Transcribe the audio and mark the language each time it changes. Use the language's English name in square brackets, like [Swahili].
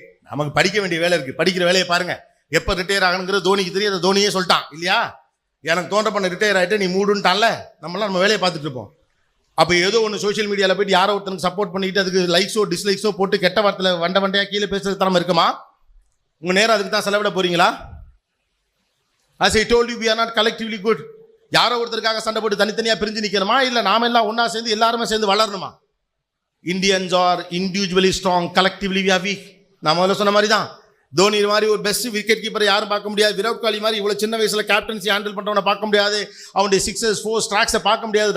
[Tamil] நமக்கு படிக்க வேண்டிய வேலை இருக்கு, படிக்கிற வேலையை பாருங்க. எப்போ ரிட்டையர் ஆகணுங்கிறது தோனிக்கு தெரியும், தோனியே சொல்லிட்டான் இல்லையா? எனக்கு தோன்ற பண்ண ரிட்டையர் ஆகிட்டு நீ மூடுன்ட்டான்ல, நம்மளாம் நம்ம வேலையை பார்த்துட்டு இருப்போம். அப்போ ஏதோ ஒன்று சோஷியல் மீடியாவில் போயிட்டு யாரோ ஒருத்தனுக்கு சப்போர்ட் பண்ணிட்டு அதுக்கு லைக்ஸோ டிஸ்லைக்ஸோ போட்டு கெட்ட வார்த்தையில் வண்டையா கீழே பேசுறது தரமா இருக்குமா? உங்க நேரம் அதுக்கு தான் செலவிட போறீங்களா? [English] As I told you, we are not collectively good. [Tamil] யாரோ ஒருத்தருக்காக சண்டை போட்டு தனித்தனியா பிரிஞ்சு நிக்கணுமா, இல்ல நாம எல்லாம் ஒன்னா சேர்ந்து எல்லாருமே சேர்ந்து வளரணுமா? [English] Indians are individually strong, collectively we are weak. [Tamil] நான் முதல்ல சொன்ன மாதிரி தான், தோனி மாதிரி ஒரு பெஸ்ட் விக்கெட் கீப்பரை யாரும் பார்க்க முடியாது. விராட் கோலி மாதிரி இவ்வளவு சின்ன வயசுல கேப்டன்சி ஹேண்டில் பண்றவனை பார்க்க முடியாது. அவனுடைய 6 4 ஸ்ட்ராக்ஸை பார்க்க முடியாது.